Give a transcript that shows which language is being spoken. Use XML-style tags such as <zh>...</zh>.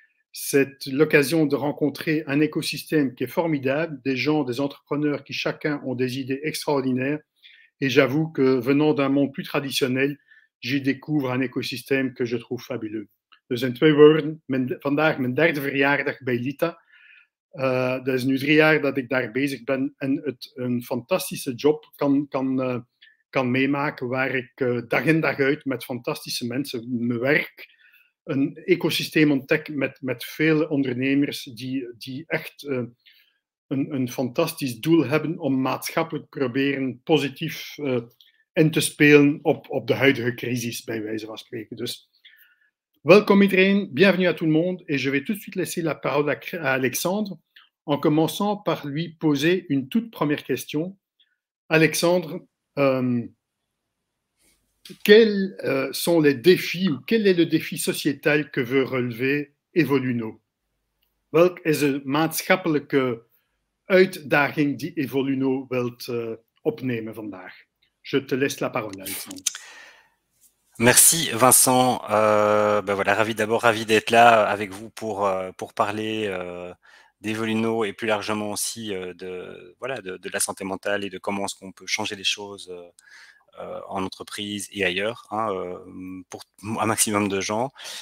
<fr>C'est l'occasion de rencontrer un écosystème qui est formidable, des gens, des entrepreneurs qui chacun ont des idées extraordinaires. Et j'avoue que venant d'un monde plus traditionnel, j'y découvre un écosystème que je trouve fabuleux.</fr> <nl>Dus in 2 woorden, vandaag mijn 3e verjaardag bij Lita. Dat is nu 3 jaar dat ik daar bezig ben en het een fantastische job kan meemaken, waar ik dag in dag uit met fantastische mensen mijn werk, een ecosysteem ontdek met vele ondernemers die echt een fantastisch doel hebben om maatschappelijk proberen positief in te spelen op de huidige crisis, bij wijze van spreken. Dus welkom iedereen,</nl> <fr>bienvenue à tout le monde, et je vais tout de suite laisser la parole à Alexandre, en commençant par lui poser une toute première question. Alexandre, quels sont les défis ou quel est le défi sociétal que veut relever Evoluno?</fr> <nl>Welk is de maatschappelijke uitdaging die Evoluno wilt opnemen vandaag?</nl> <fr>Je te laisse la parole, Alexandre. Merci Vincent. Voilà, ravi d'être là avec vous pour parler d'Evoluno et plus largement aussi de la santé mentale et de comment est-ce qu'on peut changer les choses en entreprise et ailleurs, pour un maximum de gens.</fr>